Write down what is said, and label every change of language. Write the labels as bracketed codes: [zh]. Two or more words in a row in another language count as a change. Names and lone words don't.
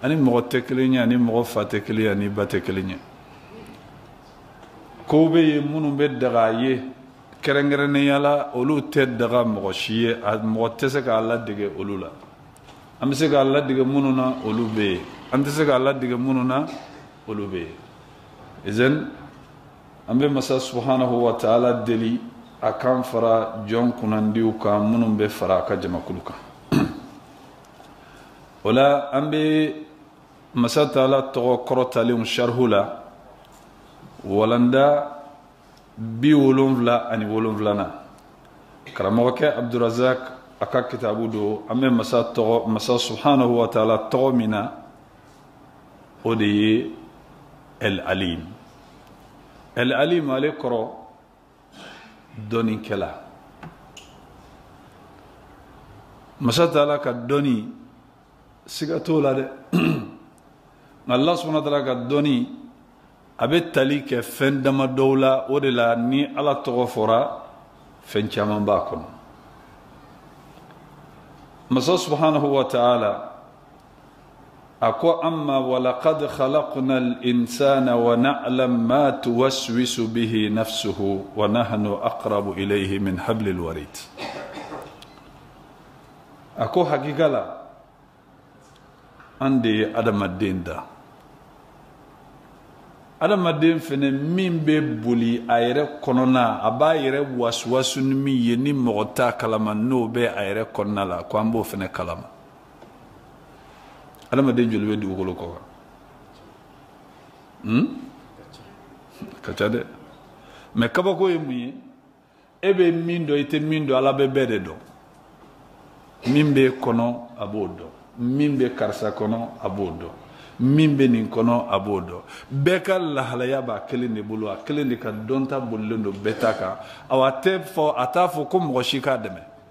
[bm] ani mɔgɔ tɛ kelen ye ani mɔgɔ fa tɛ kelen ye ani ba tɛ kelen ye kow bɛ yen minnu bɛ daga a ye kɛrɛnkɛrɛnnenya la olu tɛ daga mɔgɔ si ye a mɔgɔ tɛ se k'a ladege olu la an bɛ se k'a ladege minnu na olu bɛ yen an tɛ se k'a ladege minnu na olu bɛ yen izan an bɛ masa [ar] سبحانه وتعالى [bm] deli a kan fara jɔn kunnandiw kan minnu bɛ fara a ka jamakulu kan o la an bɛ masa ta'ala tɔgɔ kɔrɔtalen sharhu la walanda 77 na karamɔgɔkɛ Abdurazak a ka kitabu do an bɛ masa [ar] سبحانه وتعالى [bm] tɔgɔ min na o de ye [ar] العليم العليم [bm] ale kɔrɔ dɔnikɛla masa ta'ala ka dɔni siga t'o la dɛ [ar] الله سبحانه وتعالى [bm] ka dɔni a bɛ tali kɛ fɛn dama dɔw la o de la ni Ala tɔgɔ fɔra fɛn caman b'a kɔnɔ [ar] masa سبحانه وتعالى ako amma ولقد خلقنا الإنسان ونعلم ما توسوس به نفسه ونحن أقرب إليه من حبل الوريد [bm] ako hakikala ande adamaden da adamaden fene min be boli a yɛrɛ kɔnɔna a b'a yɛrɛ wasuwasu ni min ye ni mɔgɔ t'a kalama n'o bɛ a yɛrɛ kɔnɔna la ko an b'o fene kalama adamaden joli bɛ dugukolo kɔ kan ka ca dɛ mɛ kabako ye mun ye e bɛ min dɔn i tɛ min dɔn Ala bɛ bɛɛ de dɔn min bɛ kɔnɔ a b'o dɔn min bɛ karisa kɔnɔ a b'o dɔn min bɛ nin kɔnɔ a b'o dɔn bɛɛ ka lahalaya b'a kelen de bolo a kelen de ka dɔnta bolilen don bɛɛ ta kan a t'a fɔ ko mɔgɔ si k'a dɛmɛ